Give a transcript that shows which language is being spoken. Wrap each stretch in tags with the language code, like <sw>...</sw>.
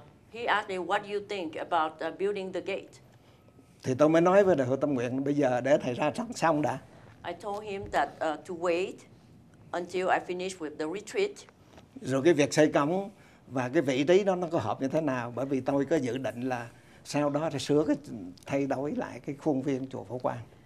<en>He asked me, what do you think about building the gate?</en> <vi>Thì tôi mới nói với đại hội tâm nguyện bây giờ để thầy ra xong đã.</vi> <en>I told him that to wait until I finish with the retreat.</en> <vi>Rồi cái việc xây cổng và cái vị trí đó nó có hợp như thế nào? Bởi vì tôi có dự định là sau đó sẽ thay đổi lại cái khuôn viên chùa Phổ Quang.</vi>